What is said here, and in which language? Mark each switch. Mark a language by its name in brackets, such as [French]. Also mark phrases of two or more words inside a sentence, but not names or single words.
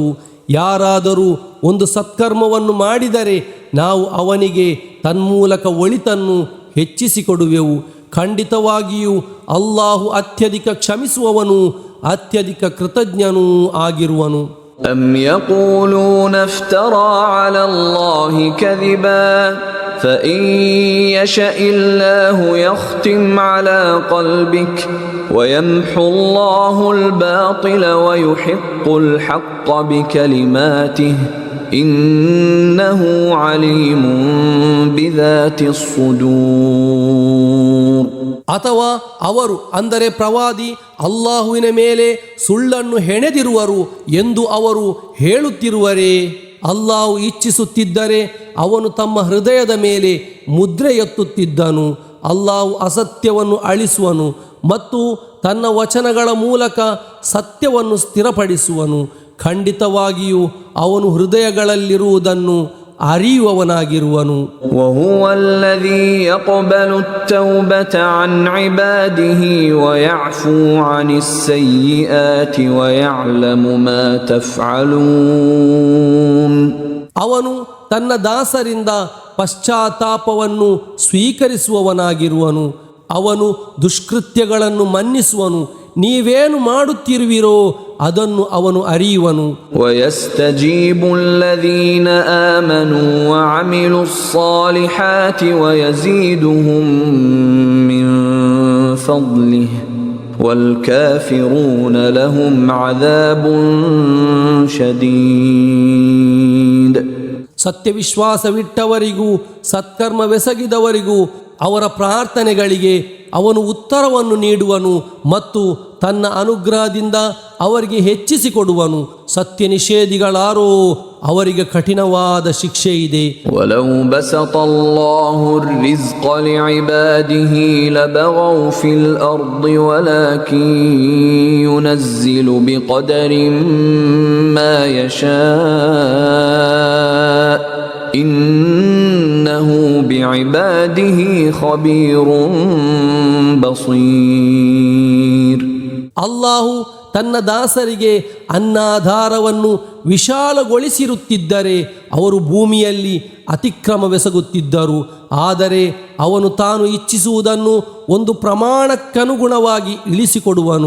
[Kannada] ಯಾರಾದರೂ ಒಂದು ಸತ್ಕರ್ಮವನ್ನು ಮಾಡಿದರೆ ನಾವು ಅವನಿಗೆ ತನ್ಮೂಲಕ ಒಳಿತನ್ನು ಹೆಚ್ಚಿಸಿಕೊಡುವೆವು. ಖಂಡಿತವಾಗಿಯೂ ಅಲ್ಲಾಹು ಅತ್ಯಧಿಕ ಕ್ಷಮಿಸುವವನು, ಅತ್ಯಧಿಕ ಕೃತಜ್ಞನೂ ಆಗಿರುವನು. [Arabic] أم يقولون افترى على الله كذبا فإن يشأ الله يختم على قلبك ويمحو الله الباطل ويحق الحق بكلماته إنه عليم بذات الصدور. [Kannada] ಅಥವಾ ಅವರು ಅಂದರೆ ಪ್ರವಾದಿ ಅಲ್ಲಾಹುವಿನ ಮೇಲೆ ಸುಳ್ಳನ್ನು ಹೆಣೆದಿರುವರು ಎಂದು ಅವರು ಹೇಳುತ್ತಿರುವರೇ? ಅಲ್ಲಾಹು ಇಚ್ಛಿಸುತ್ತಿದ್ದರೆ ಅವನು ತಮ್ಮ ಹೃದಯದ ಮೇಲೆ ಮುದ್ರೆ ಎತ್ತುತ್ತಿದ್ದನು. ಅಲ್ಲಾಹು ಅಸತ್ಯವನ್ನು ಅಳಿಸುವನು ಮತ್ತು ತನ್ನ ವಚನಗಳ ಮೂಲಕ ಸತ್ಯವನ್ನು ಸ್ಥಿರಪಡಿಸುವನು. ಖಂಡಿತವಾಗಿಯೂ ಅವನು ಹೃದಯಗಳಲ್ಲಿರುವುದನ್ನು ಅರಿಯುವವನಾಗಿರುವನು. [Arabic] وهو الذي يقبل التوبة عن عباده ويعفو عن السيئات ويعلم ما تفعلون. [Kannada] ಅವನು ತನ್ನ ದಾಸರಿಂದ ಪಶ್ಚಾತ್ತಾಪವನ್ನು ಸ್ವೀಕರಿಸುವವನಾಗಿರುವನು. ಅವನು ದುಷ್ಕೃತ್ಯಗಳನ್ನು ಮನ್ನಿಸುವನು. ನೀವೇನು ಮಾಡುತ್ತಿರುವಿರೋ ಅದನ್ನು ಅವನು ಅರಿಯುವನು. [Arabic] ويستجيب الذين آمنوا وعملوا الصالحات ويزيدهم من فضله والكافرون لهم عذاب شديد. [Kannada] ಸತ್ಯವಿಶ್ವಾಸವಿಟ್ಟವರಿಗೂ ಸತ್ಕರ್ಮವೆಸಗಿದವರಿಗೂ ಅವರ ಪ್ರಾರ್ಥನೆಗಳಿಗೆ ಅವನು ಉತ್ತರವನ್ನು ನೀಡುವನು ಮತ್ತು ತನ್ನ ಅನುಗ್ರಹದಿಂದ ಅವರಿಗೆ ಹೆಚ್ಚಿಸಿಕೊಡುವನು. ಸತ್ಯ ನಿಷೇಧಿಗಳಾರೋ ಅವರಿಗೆ ಕಠಿಣವಾದ ಶಿಕ್ಷೆ ಇದೆ. [Arabic] وَلَوْ بَسَطَ اللَّهُ الرِّزْقَ لِعِبَادِهِ لَبَغَوْا فِي الْأَرْضِ وَلَكِنْ يُنَزِّلُ بِقَدَرٍ مَا يَشَاءُ إِنَّهُ بِعِبَادِهِ خَبِيرٌ بَصِيرٌ. [Kannada] ಅಲ್ಲಾಹು ತನ್ನ ದಾಸರಿಗೆ ಅನ್ನಾಧಾರವನ್ನು ವಿಶಾಲಗೊಳಿಸಿರುತ್ತಿದ್ದರೆ ಅವರು ಭೂಮಿಯಲ್ಲಿ ಅತಿಕ್ರಮವೆಸಗುತ್ತಿದ್ದರು. ಆದರೆ ಅವನು ತಾನು ಇಚ್ಛಿಸುವುದನ್ನು ಒಂದು ಪ್ರಮಾಣಕ್ಕನುಗುಣವಾಗಿ ಇಳಿಸಿಕೊಡುವನು.